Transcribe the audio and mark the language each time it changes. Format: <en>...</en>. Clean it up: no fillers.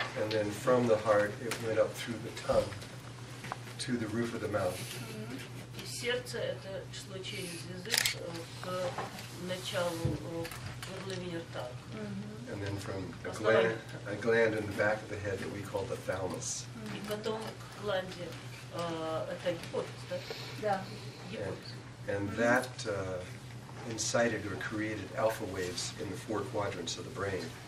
<en>And then from the heart, it went up through the tongue to the roof of the mouth.</en> <ru>И сердце это шло через язык к началу горловины рта.</ru> <en>And then from a gland in the back of the head that we call the thalamus.</en> <ru>И потом к гланде, это гипофиз, да? Да.</ru> <en>And that incited or created alpha waves in the 4 quadrants of the brain.</en>